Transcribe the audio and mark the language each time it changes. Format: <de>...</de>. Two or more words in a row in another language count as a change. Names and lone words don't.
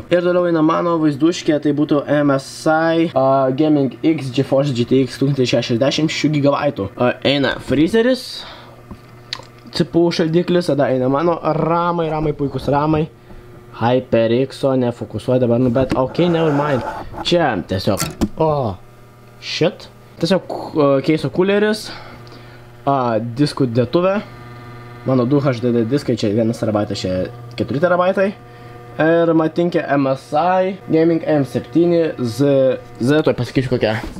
<lt>Ir toliau eina mano vaizduškė, tai būtų MSI Gaming X GeForce GTX 1060 GB. Eina freezeris, cipų šaldiklis, tada eina mano ramai, puikus ramai. HyperX-o nefokusuoja dabar, bet ok,</lt> <en>never mind.</en> <lt>Čia tiesiog, shit. Tiesiog keiso kuleris, diskų dėtuvė, mano 2 HDD diskai, čia 1 TB, čia 4 TB. Ir matinkė MSI Gaming M7 Z, tuoj pasakysiu kokia.</lt>